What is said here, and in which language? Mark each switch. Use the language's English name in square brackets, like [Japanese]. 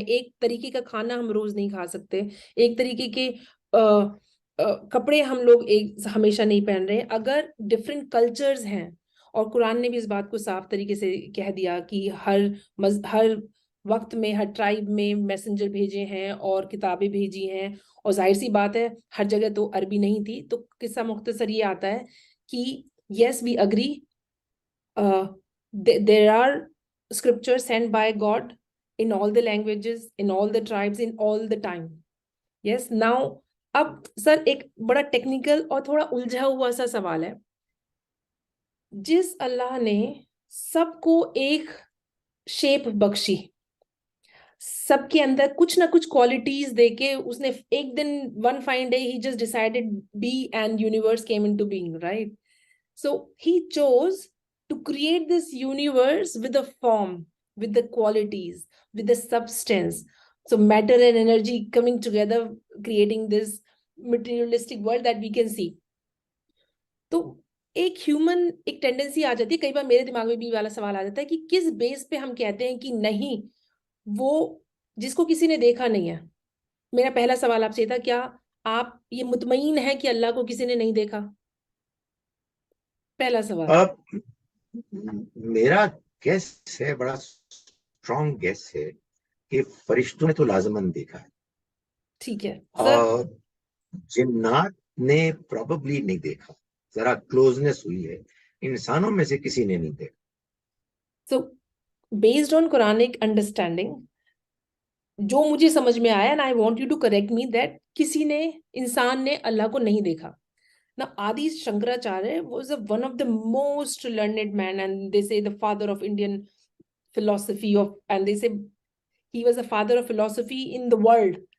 [Urdu] ایک طریقے کا کھانا ہم روز نہیں کھا سکتے، ایک طریقے کے کپڑے ہم لوگ ہمیشہ نہیں پہن رہے. اگر ڈفرینٹ کلچرز ہیں، اور قرآن نے بھی اس بات کو صاف طریقے سے کہہ دیا کہ ہر وقت میں ہر ٹرائب میں میسنجر بھیجے ہیں اور کتابیں بھیجی ہیں، اور ظاہر سی بات ہے ہر جگہ تو عربی نہیں تھی. تو قصہ مختصر یہ آتا ہے کہ [English] yes, we agree, there are scriptures sent by God in all the languages, in all the tribes, in all the time. Yes, now [Urdu] اب سر ایک بڑا ٹیکنیکل اور تھوڑا الجھا ہوا سا سوال ہے. جس اللہ نے سب کو ایک شیپ بخشی، سب کے اندر کچھ نہ کچھ کوالٹیز دے کے اس نے ایک دن [English] one fine day he just decided be and universe came into being, right? So he chose to create this universe with the form, with the qualities, with the substance. So matter and energy coming together, creating this materialistic world that we can see. [Urdu] تو ایک human ایک tendency آ جاتی ہے، کئی بار میرے دماغ میں بھی والا سوال آ جاتا ہے کہ کس بیس پہ ہم کہتے ہیں کہ نہیں، وہ جس کو کسی نے دیکھا نہیں ہے. میرا پہلا سوال آپ سے تھا، کیا آپ یہ مطمئن ہیں کہ اللہ کو کسی نے نہیں دیکھا؟ پہلا سوال. میرا گیس ہے، بڑا اسٹرانگ گیس ہے کہ فرشتوں نے تو لازماً دیکھا ہے. ٹھیک ہے سر. جنات نے پروبیبلی نہیں دیکھا، ذرا کلوزنس ہوئی ہے، انسانوں میں سے کسی نے نہیں دیکھا. [English] So based on Quranic understanding, [Urdu] جو مجھے سمجھ میں آیا، [English] and I want you to correct me that [Urdu] کسی نے، انسان نے اللہ کو نہیں دیکھا. [English] Now, Adi Shankaracharya was one of the most learned man, and they say the father of Indian philosophy and they say he was the father of philosophy in the world.